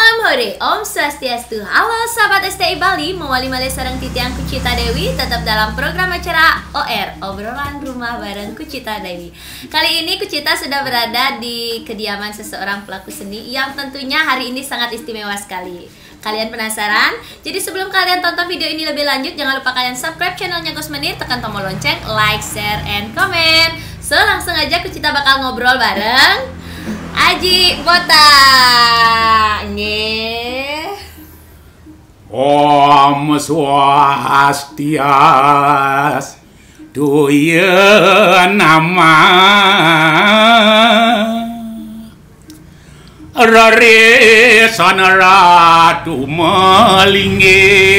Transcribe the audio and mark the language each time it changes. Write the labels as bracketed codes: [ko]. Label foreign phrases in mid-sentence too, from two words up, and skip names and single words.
[id] Hore, Om Swastiastu. Halo sahabat STI Bali, [ban] mewali malih sareng titiang [id] Kucita Dewi tetap dalam program acara OR, Obrolan Rumah bareng Kucita Dewi. Kali ini Kucita sudah berada di kediaman seseorang pelaku seni yang tentunya hari ini sangat istimewa sekali. Kalian penasaran? Jadi sebelum kalian tonton video ini lebih lanjut, jangan lupa kalian subscribe channelnya Gus Menir, tekan tombol lonceng, [en] like, share, and comment. [id] So langsung aja Kucita bakal ngobrol bareng Aji Bota. Nggih. Om Swastiastu nama Raresan Ratu Melingge